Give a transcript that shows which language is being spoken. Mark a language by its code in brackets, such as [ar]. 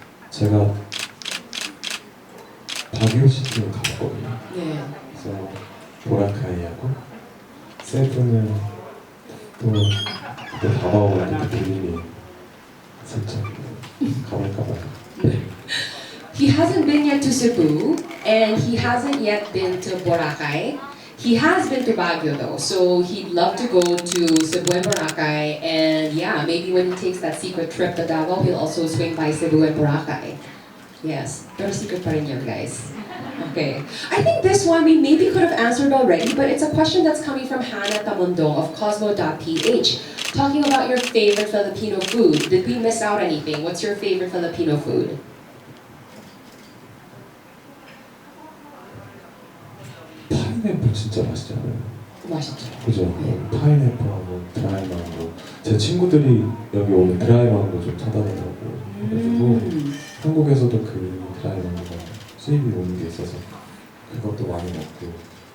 [ko] 제가 바기오 시티를 가봤거든요. 네. 그래서 보라카이하고 세부는 또 다바오가 또 비밀이 살짝 가볼까 봐요. [en] He hasn't been yet to Cebu, and he hasn't yet been to Boracay. He has been to Baguio though, so he'd love to go to Cebu and Boracay, and yeah, maybe when he takes that secret trip to Davao, he'll also swing by Cebu and Boracay. Yes, [tl] pero secret pa rin yun, [en] guys. Okay, I think this one we maybe could have answered already, but it's a question that's coming from Hannah Tamundong of Cosmo.ph, talking about your favorite Filipino food. Did we miss out anything? What's your favorite Filipino food? [ko] 파인애플 진짜 맛있잖아요. 맛있죠. 그죠? 파인애플하고 드라이 망고. 제 친구들이 여기 오면 드라이 망고 좀 사다 달라고 해가지고 한국에서도 그 드라이 망고가 수입이 오는 게 있어서 그것도 많이 먹고.